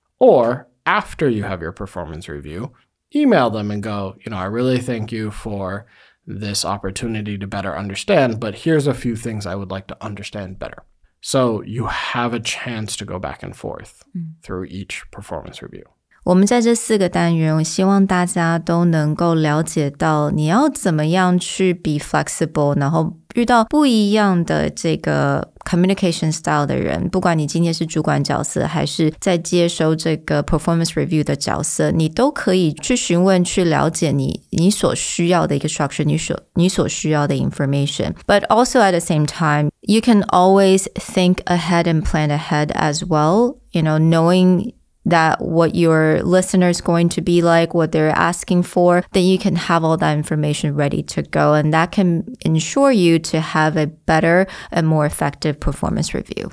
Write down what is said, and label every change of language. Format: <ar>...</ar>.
<en>Or after you have your performance review, email them and go, I really thank you for this opportunity to better understand, but here's a few things I would like to understand better. So you have a chance to go back and forth through each performance review.</en> <zh>我们在这4个单元，我希望大家都能够了解到你要怎么样去</zh> <en>be flexible，</en> <zh>然后遇到不一样的这个 communication style 的人，不管你今天是主管角色还是在接收这个 performance review 的角色，你都可以去询问去了解你所需要的一个 structure， 你所需要的 information.</zh> <en>But also at the same time, you can always think ahead and plan ahead as well, knowing that what your listener is going to be like, what they're asking for, then you can have all that information ready to go. And that can ensure you to have a better and more effective performance review.</en>